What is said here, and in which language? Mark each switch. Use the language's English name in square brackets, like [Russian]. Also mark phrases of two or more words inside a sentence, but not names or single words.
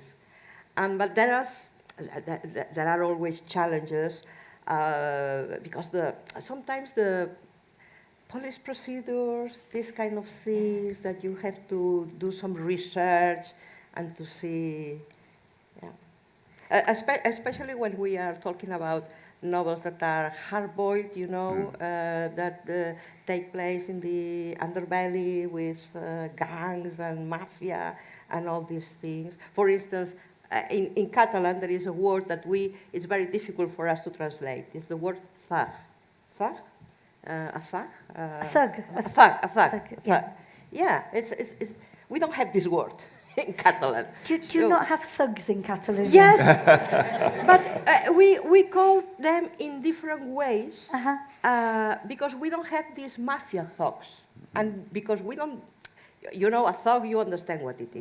[English] But there are always challenges because sometimes the police procedures, these kind of things that you have to do some research and to see, especially when we are talking about novels that are hard-boiled, that take place in the underbelly with gangs and mafia and all these things. For instance, in Catalan, there is a word that it's very difficult for us to translate. It's the word thug. Thug? A thug? A thug. A thug. Yeah. We don't have this word in Catalan. Do you not have thugs in Catalonia? Yes, but we call them in different ways because we don't have these mafia thugs, and because we don't, a thug, you understand what it is.